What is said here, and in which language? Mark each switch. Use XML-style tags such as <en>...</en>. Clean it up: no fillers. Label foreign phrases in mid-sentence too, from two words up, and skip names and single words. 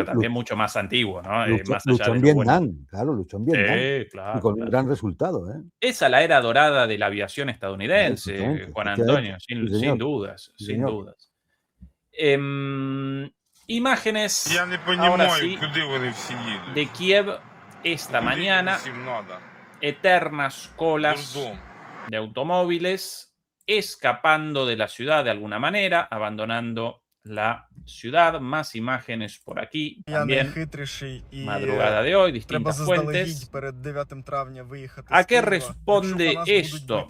<es>también mucho más antiguo, ¿no? Más allá luchó de en lo bueno. Vietnam, claro, luchó en Vietnam. Sí, Y claro, con un claro. gran resultado, ¿eh? Esa la era dorada de la aviación estadounidense, Exactamente, Juan efectivamente. Antonio, Sí, sin señor. dudas, Sí, sin señor. dudas. Imágenes,</es> <ru>Я не</ru> <es>ahora</es> <ru>понимаю,</ru> <es>sí,</es> <uk>куди вони всі їдуть.</uk> <es>de Kiev esta</es> <uk>Куди їм</uk> <es>mañana.</es> <uk>всім надо?</uk> <es>Eternas colas</es> <uk>Дурдом.</uk> <es>de automóviles escapando de la ciudad de alguna manera, abandonando la ciudad. Más imágenes por aquí también. Madrugada de hoy, distintas fuentes. ¿A qué responde esto?</es>